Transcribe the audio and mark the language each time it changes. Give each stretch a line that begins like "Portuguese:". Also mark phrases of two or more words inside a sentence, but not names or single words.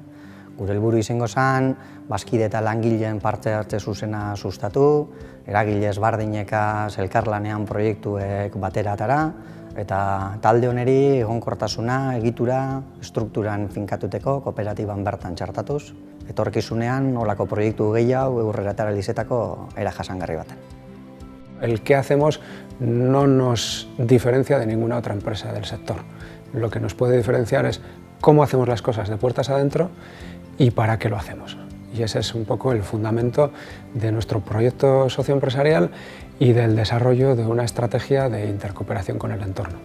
Basque: Gure helburu izango zen, bazkide eta langileen parte hartze zuzena sustatu, eragile ezberdinekaz elkarlanean proiektuek batera atera, eta talde honeri egonkortasuna, egitura, estrukturan finkatuteko kooperatiban bertan txartatuz, etorkizunean olako proiektu gehiago aurrera atera lizetako era jasangarri baten.
Spanish: El qué hacemos no nos diferencia de ninguna otra empresa del sector. Lo que nos puede diferenciar es cómo hacemos las cosas de puertas adentro y para qué lo hacemos. Y ese es un poco el fundamento de nuestro proyecto socioempresarial y del desarrollo de una estrategia de intercooperación con el entorno.